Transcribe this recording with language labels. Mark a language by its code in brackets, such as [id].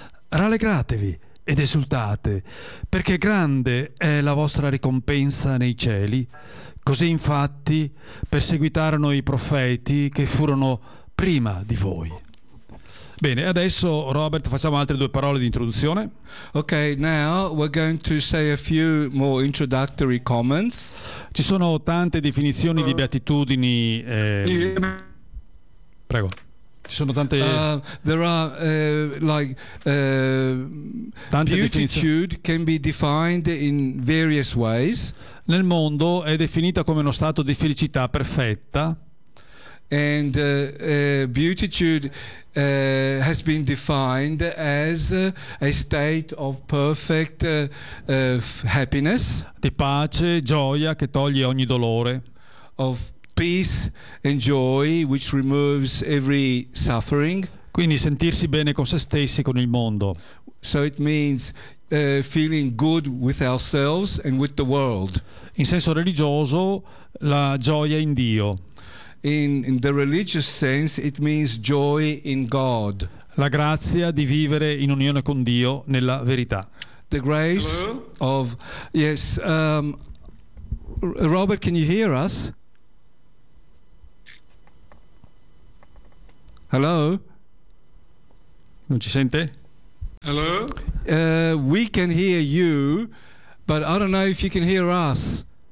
[it] Rallegratevi ed esultate, perché grande è la vostra ricompensa nei cieli. Così infatti perseguitarono i profeti che furono prima di voi. Bene, adesso Robert, facciamo altre due parole di introduzione. [en] Okay, now we're going to say a few more introductory comments. [it] Ci sono tante definizioni di beatitudini. Prego. Ci sono tante. [en] Tante beatitude can be defined in various ways. [it] Nel mondo è definita come uno stato di felicità perfetta. [en] And beatitude has been defined as a state of perfect happiness, [it] di pace, gioia che toglie ogni dolore, [en] of peace and joy which removes every suffering, [it] quindi sentirsi bene con se stessi, con il mondo. [en] So it means feeling good with ourselves and with the world. [it] In senso religioso, la gioia in Dio. [en] In the religious sense, it means joy in God. [it] La grazia di vivere in unione con Dio nella verità. [en] The grace. Hello? Of yes, Robert, can you hear us? Hello? [it] Non ci sente? [en] Hello? We can hear you, but I don't know if you can hear us.